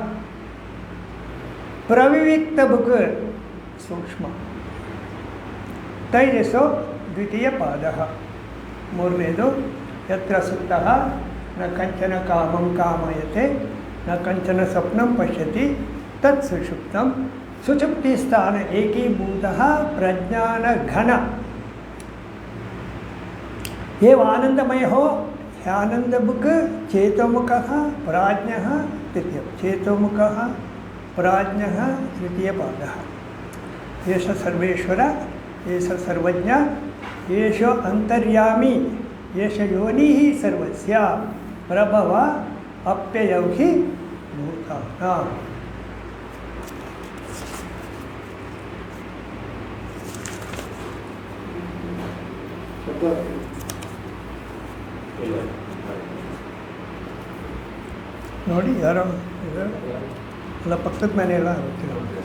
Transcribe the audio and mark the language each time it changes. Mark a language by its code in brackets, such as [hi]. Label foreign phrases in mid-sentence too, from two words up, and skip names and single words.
[sa] ಪ್ರವಿವಿಕ್ತಬುಕ್ ಸೂಕ್ಷ್ಮ ತೈಜಸೋ ದ್ವಿತೀಯ ಪಾದಃ ಮೂರನೇದು ಯತ್ರ ಸುಪ್ತಃ ನ ಕಂಚನ ಕಾಮಂ ಕಾಮಯತೆ ನ ಕಂಚನ ಸ್ವಪ್ನಂ ಪಶ್ಯತಿ ತತ್ ಸುಷುಪ್ತಂ ಸುಷುಪ್ತಿ ಸ್ಥಾನ ಏಕೀಭೂತಃ ಪ್ರಜ್ಞಾನ ಘನ ಏವ ಆನಂದಮಯ ಹೋ ಆನಂದಬುಕ್ ಚೇತೋಮುಖಃ ಪ್ರಾಜ್ಞಃ ತೃತೀಯ ಚೇತೋಮುಖಃ ಪ್ರಾಜ್ಞಃ ತೃತೀಯ ಪಾದಃ ಏಷ ಸರ್ವೇಶ್ವರ ಏಷ ಸರ್ವಜ್ಞ ಏಷ ಅಂತರ್ಯಾಮಿ ಏಷ ಯೋನಿ ಸರ್ವಸ್ಯ ಪ್ರಭವ ಅಪ್ಯಯೌ ಹಿ ಭೂತಾನಾಂ. [kn] ನೋಡಿ ಯಾರೋ ಅಲ್ಲ ಪಕ್ಕದ ಮನೆಯಲ್ಲ ಗೊತ್ತಿಲ್ಲ.